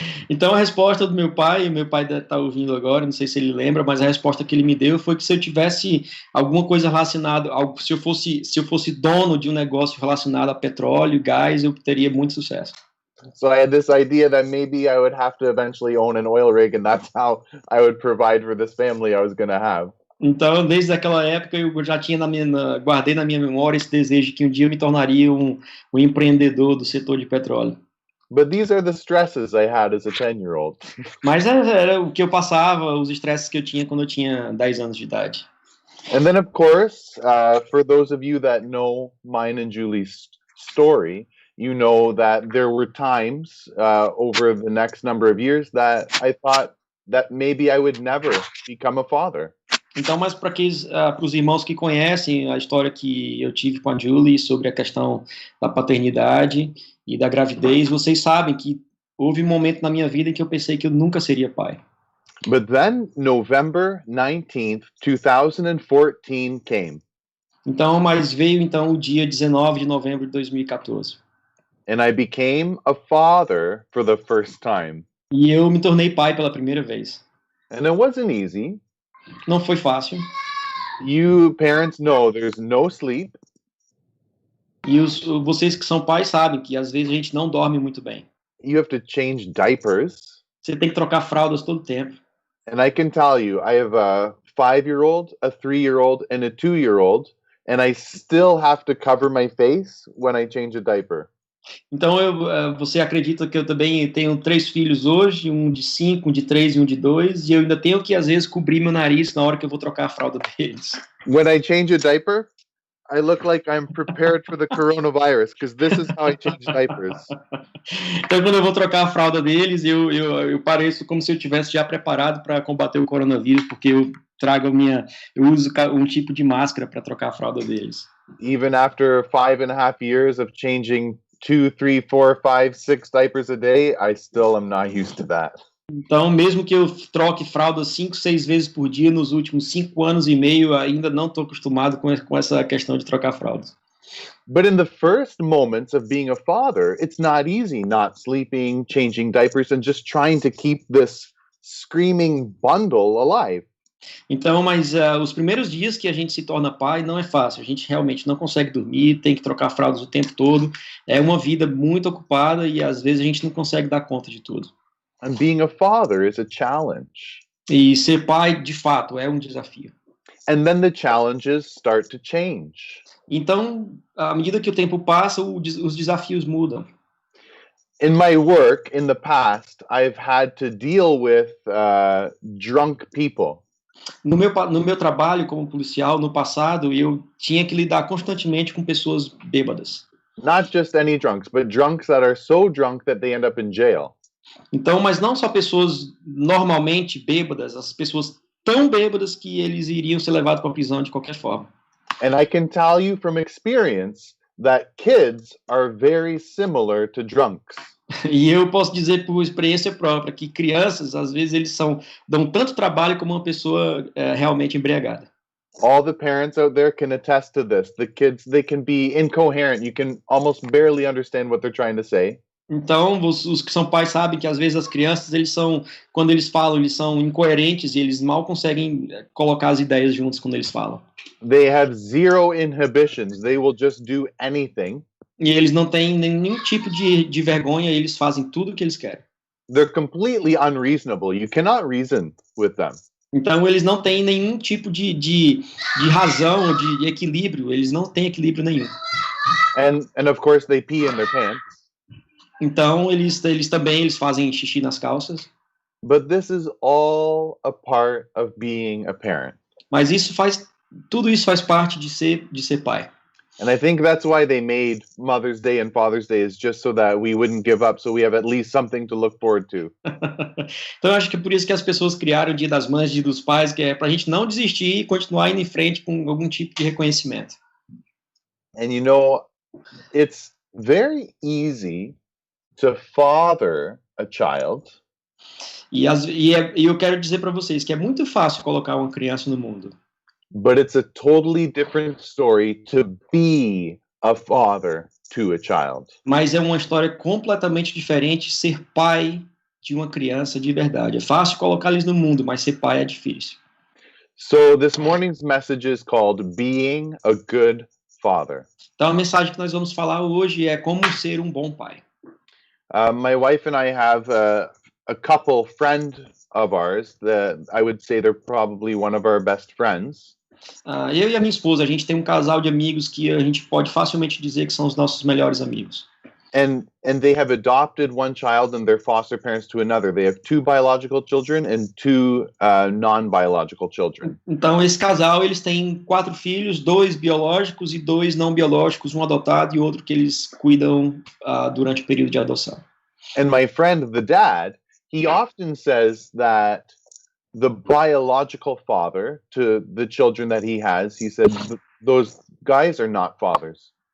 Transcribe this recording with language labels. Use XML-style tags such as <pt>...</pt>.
<pt>Então a resposta do meu pai está ouvindo agora, não sei se ele lembra, mas a resposta que ele me deu foi que se eu tivesse alguma coisa relacionada, se eu fosse dono de um negócio relacionado a petróleo, gás, eu teria muito sucesso.</pt> <en>So I had this idea that maybe I would have to eventually own an oil rig, and that's how I would provide for this family I was going to have.</en> <pt>Então, desde aquela época, eu já tinha guardei na minha memória esse desejo de que um dia eu me tornaria um empreendedor do setor de petróleo.</pt> <en>But these are the stresses I had as a 10-year-old.</en> <pt>Mas era o que eu passava, os estresses que eu tinha quando eu tinha 10 anos de idade.</pt> <en>And then, of course, for those of you that know mine and Julie's story, you know that there were times over the next number of years that I thought that maybe I would never become a father.</en> <pt>Então, mas para os irmãos que conhecem a história que eu tive com a Julie sobre a questão da paternidade e da gravidez, vocês sabem que houve um momento na minha vida em que eu pensei que eu nunca seria pai.</pt> <en>But then November 19th, 2014 came.</en> <pt>Então, mas veio então o dia 19 de novembro de 2014.</pt> <en>And I became a father for the first time.</en> <pt>E eu me tornei pai pela primeira vez.</pt> <en>And it wasn't easy.</en> <pt>Não foi fácil.</pt> <en>You parents know there's no sleep.</en> <pt>E vocês que são pais sabem que às vezes a gente não dorme muito bem.</pt> <en>You have to change diapers.</en> <pt>Você tem que trocar fraldas todo tempo.</pt> <en>And I can tell you, I have a 5-year-old, a 3-year-old, and a 2-year-old, and I still have to cover my face when I change a diaper.</en> <pt>Então, você acredita que eu também tenho 3 filhos hoje, um de 5, um de 3 e um de 2, e eu ainda tenho que, às vezes, cobrir meu nariz na hora que eu vou trocar a fralda deles.</pt> <en>When I change a diaper, I look like I'm prepared for the coronavirus, because this is how I change diapers.</en> <pt>Então, quando eu vou trocar a fralda deles, eu pareço como se eu estivesse já preparado para combater o coronavírus, porque eu uso um tipo de máscara para trocar a fralda deles.</pt> <en>Even after 5.5 years of changing 2, 3, 4, 5, 6 diapers a day, I still am not used to that.</en> <pt>Então, mesmo que eu troque fraldas 5, 6 vezes por dia nos últimos 5 anos e meio, ainda não estou acostumado com essa questão de trocar fraldas.</pt> <en>But in the first moments of being a father, it's not easy not sleeping, changing diapers, and just trying to keep this screaming bundle alive.</en> <pt>Então, mas os primeiros dias que a gente se torna pai não é fácil. A gente realmente não consegue dormir, tem que trocar fraldas o tempo todo. É uma vida muito ocupada e às vezes a gente não consegue dar conta de tudo.</pt> <en>And being a father is a challenge.</en> <pt>E ser pai, de fato, é um desafio.</pt> <en>And then the challenges start to change.</en> <pt>Então, à medida que o tempo passa, os desafios mudam.</pt> <en>In my work in the past, I've had to deal with drunk people.</en> <pt>No meu trabalho como policial, no passado, eu tinha que lidar constantemente com pessoas bêbadas.</pt> <en>Not just any drunks, but drunks that are so drunk that they end up in jail.</en> <pt>Então, mas não só pessoas normalmente bêbadas, as pessoas tão bêbadas que eles iriam ser levados para a prisão de qualquer forma.</pt> <en>And I can tell you from experience that kids are very similar to drunks.</en> <pt>E eu posso dizer por experiência própria que crianças, às vezes, dão tanto trabalho como uma pessoa realmente embriagada.</pt> <en>All the parents out there can attest to this. The kids, they can be incoherent. You can almost barely understand what they're trying to say.</en> <pt>Então, os que são pais sabem que às vezes as crianças, quando eles falam, eles são incoerentes e eles mal conseguem colocar as ideias juntas quando eles falam.</pt> <en>They have zero inhibitions. They will just do anything.</en> <pt>E eles não têm nenhum tipo de vergonha, eles fazem tudo o que eles querem.</pt> <en>They're completely unreasonable. You cannot reason with them.</en> <pt>Então, eles não têm nenhum tipo de razão, de equilíbrio. Eles não têm equilíbrio nenhum.</pt> <en>And of course, they pee in their pants.</en> <pt>Então, eles também fazem xixi nas calças.</pt> <en>But this is all a part of being a parent.</en> <pt>Mas tudo isso faz parte de ser pai.</pt> <en>And I think that's why they made Mother's Day and Father's Day, is just so that we wouldn't give up, so we have at least something to look forward to.</en> <pt>Então, eu acho que é por isso que as pessoas criaram o Dia das Mães, Dia dos Pais, que é para a gente não desistir e continuar indo em frente com algum tipo de reconhecimento.</pt> <en>And you know, it's very easy to father a child.</en> <pt>E eu quero dizer para vocês que é muito fácil colocar uma criança no mundo.</pt> <en>But it's a totally different story to be a father to a child.</en> <pt>Mas é uma história completamente diferente ser pai de uma criança de verdade. É fácil colocar eles no mundo, mas ser pai é difícil.</pt> <en>So this morning's message is called Being a Good Father.</en> <pt>Então a mensagem que nós vamos falar hoje é como ser um bom pai.</pt> <en>My wife and I have a couple friend of ours that I would say they're probably one of our best friends.</en> <pt>Eu e a minha esposa, a gente tem um casal de amigos que a gente pode facilmente dizer que são os nossos melhores amigos.</pt> <en>And they have adopted one child and they're foster parents to another. They have 2 biological children and 2 non-biological children.</en> <pt>Então esse casal, eles têm 4 filhos, 2 biológicos e 2 não biológicos, um adotado e outro que eles cuidam durante o período de adoção.</pt> <en>And my friend, the dad, he often says that the biological father to the children that he said, those guys are not fathers.</en>